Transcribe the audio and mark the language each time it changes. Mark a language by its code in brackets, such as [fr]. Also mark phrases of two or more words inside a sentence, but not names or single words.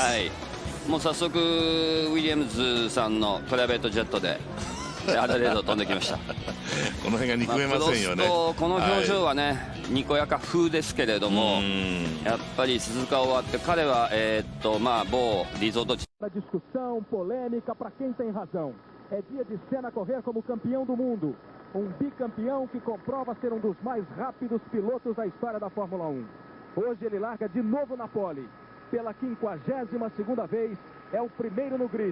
[ja] もう早速ウィリアムズさんのプライベートジェットでアデレード飛んできました。この辺が憎めませんよね。この表情はね、にこやか風ですけれども、やっぱり鈴鹿終わって彼は某リゾート地。 [pt] Discussão polêmica para quem tem razão. É dia de Senna correr como campeão do mundo. Bicampeão que comprova ser dos mais rápidos pilotos da história da Fórmula 1. Hoje ele larga de novo na pole. Pela 52ª vez, é o primeiro no grid.